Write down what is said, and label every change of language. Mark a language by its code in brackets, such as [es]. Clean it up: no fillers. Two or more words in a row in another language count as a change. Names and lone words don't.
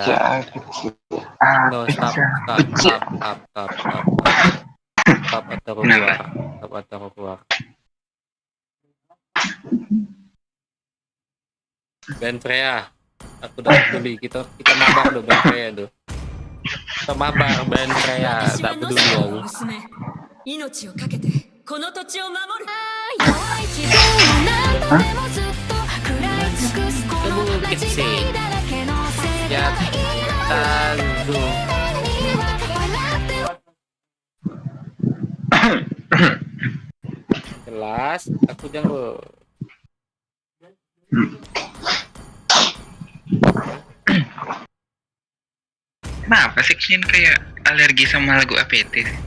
[en] No, stop [id] atau keluar. Ben Freya, aku udah peduli. Kita mabar dong Ben Freya tuh. Kita mabar Ben Freya, tak peduli aku. [ja] 命をかけてこの土地を守る弱い自分を何度でもずっと食らい尽くすこの間違いだらけの世 [id] Ya, [ja] 代 [id] tahu. Jelas, aku jangan. Kenapa sih Kin kayak alergi sama lagu APT?